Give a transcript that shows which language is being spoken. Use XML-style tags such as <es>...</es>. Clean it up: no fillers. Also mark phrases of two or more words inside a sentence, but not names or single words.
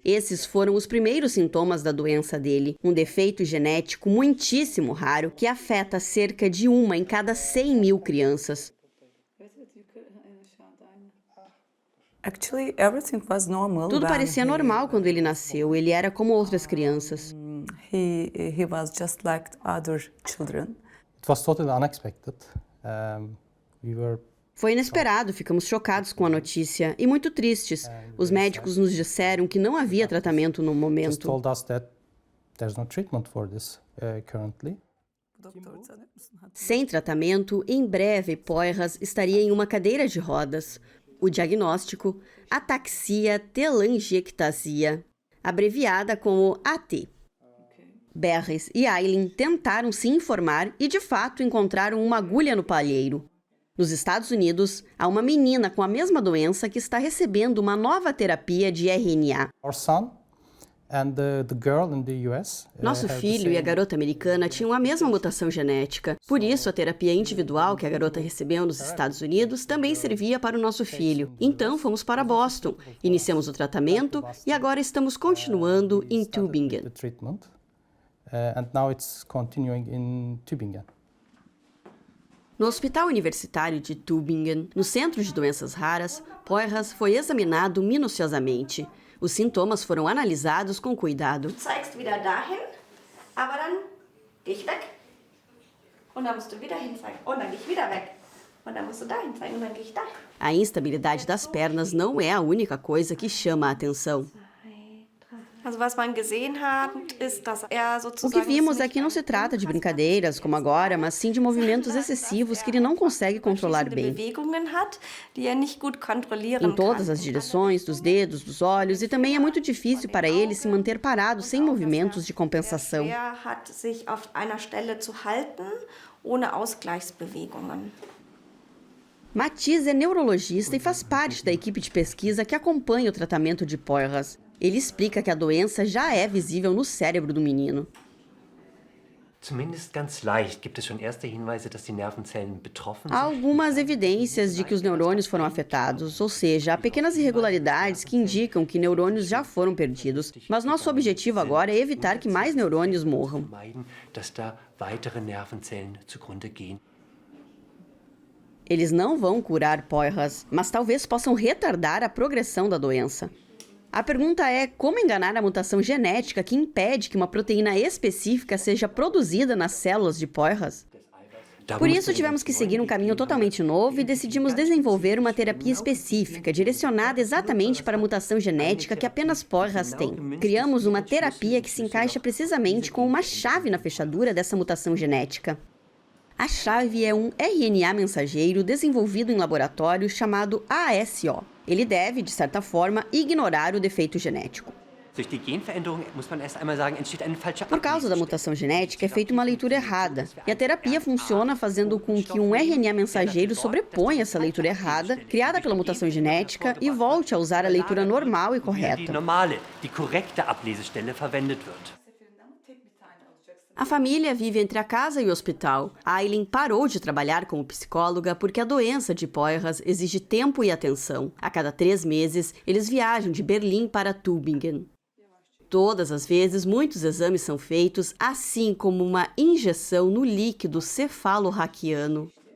<pt>Esses foram os primeiros sintomas da doença dele, um defeito genético muitíssimo raro que afeta cerca de 1 em cada 100 mil crianças. Tudo parecia normal quando ele nasceu. Ele era como outras crianças.</pt> <en>He was just like other children. It was totally unexpected.</en> <pt>Foi inesperado, ficamos chocados com a notícia e muito tristes. Os médicos nos disseram que não havia tratamento no Just momento.</pt> <en>told us that there's no treatment for this currently.</en> <pt>Sem tratamento, em breve Poyraz estaria em uma cadeira de rodas. O diagnóstico, ataxia telangiectasia, abreviada como AT. Berres e Aylin tentaram se informar e, de fato, encontraram uma agulha no palheiro. Nos Estados Unidos, há uma menina com a mesma doença que está recebendo uma nova terapia de RNA.</pt> <en>Our son and the girl in the US.</en> <pt>Nosso filho e a garota americana tinham a mesma mutação genética. Por isso, a terapia individual que a garota recebeu nos Estados Unidos também servia para o nosso filho. Então, fomos para Boston, iniciamos o tratamento e agora estamos continuando em Tübingen.</pt> <en>The treatment, and now it's continuing in Tübingen.</en> <pt>No Hospital Universitário de Tübingen, no Centro de Doenças Raras, Poyraz foi examinado minuciosamente. Os sintomas foram analisados com cuidado.</pt> <de>Du zeigst wieder dahin, aber dann gehe ich weg. Und dann musst du wieder hin zeigen. Und dann gehe ich wieder weg. Und dann musst du dahin zeigen und dann gehe ich dahin.</de> <pt>A instabilidade das pernas não é a única coisa que chama a atenção.</pt> <de>Also was man gesehen hat, ist, dass er O sozusagen...</de> <pt>que vimos é que não se trata de brincadeiras, como agora, mas sim de movimentos excessivos que ele não consegue controlar bem.</pt> <de>Bewegungen hat, die er nicht gut kontrollieren</de> <pt>Em todas kann. as direções, dos dedos, dos olhos, e também é muito difícil para ele se manter parado sem movimentos de compensação.</pt> <de>Er hat sich auf einer Stelle zu halten, ohne Ausgleichsbewegungen.</de> <pt>Matiz é neurologista e faz parte da equipe de pesquisa que acompanha o tratamento de Poyraz. Ele explica que a doença já é visível no cérebro do menino.</pt> <de>Zumindest ganz leicht gibt es schon erste Hinweise, dass die Nervenzellen betroffen Há sind.</de> <pt>algumas evidências de que os neurônios foram afetados, ou seja, há pequenas irregularidades que indicam que neurônios já foram perdidos. Mas nosso objetivo agora é evitar que mais neurônios morram.</pt> <de>Vermeiden, dass da weitere Nervenzellen zugrunde gehen.</de> <pt>Eles não vão curar Poyraz, mas talvez possam retardar a progressão da doença. A pergunta é como enganar a mutação genética que impede que uma proteína específica seja produzida nas células de Poyraz. Por isso, tivemos que seguir um caminho totalmente novo e decidimos desenvolver uma terapia específica, direcionada exatamente para a mutação genética que apenas Poyraz tem. Criamos uma terapia que se encaixa precisamente com uma chave na fechadura dessa mutação genética. A chave é um RNA mensageiro desenvolvido em laboratório chamado ASO. Ele deve, de certa forma, ignorar o defeito genético.</pt> <de>Durch die Genveränderung muss man erst einmal sagen, entsteht eine falsche</de> <pt>Por causa da mutação genética, é feita uma leitura errada. E a terapia funciona fazendo com que um RNA mensageiro sobreponha essa leitura errada, criada pela mutação genética, e volte a usar a leitura normal e die correta.</pt> <de>normale, die korrekte Ablesestelle verwendet wird.</de> <pt>A família vive entre a casa e o hospital. Aylin parou de trabalhar como psicóloga porque a doença de Poyraz exige tempo e atenção. A cada 3 meses, eles viajam de Berlim para Tübingen. Todas as vezes, muitos exames são feitos, assim como uma injeção no líquido cefalorraquiano.</pt>